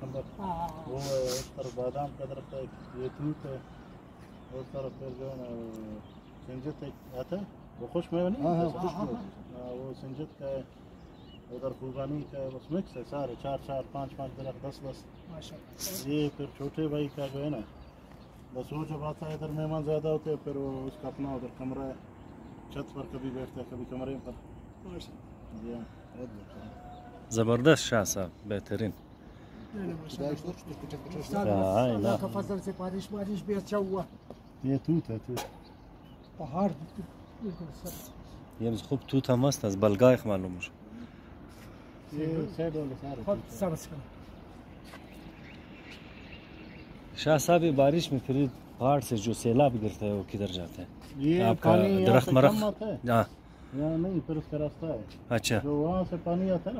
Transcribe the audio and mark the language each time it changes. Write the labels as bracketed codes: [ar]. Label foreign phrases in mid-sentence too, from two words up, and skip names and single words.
[ur] نمبر وہ اس طرف بادام کا درخت ہے یہ توت ہے اس طرف پھر جو ہے نا سنجت آتا ہے وہ خوش میں نہیں وہ سنجت کا ہے ادھر خوبانی کا ہے بس مکس ہے سارے 4-4 5-5 درخت 10-10 یہ پھر چھوٹے بھائی کا جو ہے نا بس وہ جب آتا ہے ادھر مہمان زیادہ ہوتے ہیں پھر وہ اس کا اپنا ادھر کمرہ ہے چھت پر کبھی بیٹھتا ہے کبھی کمرے پر. زبردست شاہ صاحب بہترین. اللہ کا فضل سے بارش بھی اچھا ہوا. یہ توت ہے توت पहाड़ [fa] یه خوب توت هم هست از بلگایخ معلوم میشه. [ur] شاہ صاحب یہ بارش میں پھر پہاڑ سے جو سیلاب گرتا ہے وہ کدھر جاتا ہے? ये آپ کا درخت مرخ ہاں یہاں نہیں پھر اس کا راستہ ہے. अच्छा جو وہاں سے پانی آتا ہے نا